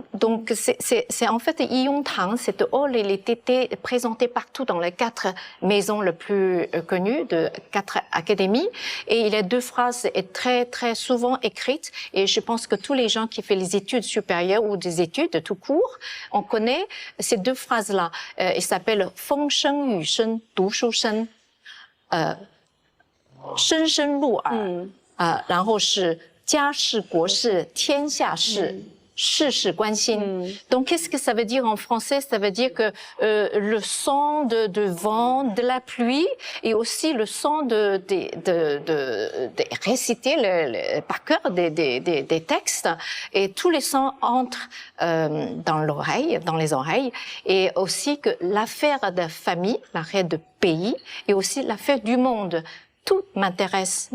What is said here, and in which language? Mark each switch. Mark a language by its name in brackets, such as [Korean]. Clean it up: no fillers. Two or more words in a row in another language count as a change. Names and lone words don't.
[French] Donc c'est en fait Yiyong Tang. Cette hall, il était présenté partout dans les 4 maisons les plus connues de 4 académies. Et il y a 2 phrases très très souvent écrites. Et je pense que tous les gens qui font les études supérieures ou des études tout court, on connaît ces 2 phrases-là. Il s'appelle [Chinese] 风声雨声读书声，声声入耳，然后是家事国事天下事。事事关心. [French] Donc, qu'est-ce que ça veut dire en français? Ça veut dire que le son de vent, de la pluie, et aussi le son de réciter par cœur des textes, et tous les sons entrent dans les oreilles, et aussi que l'affaire de famille, l'affaire de pays, et aussi l'affaire du monde, tout m'intéresse.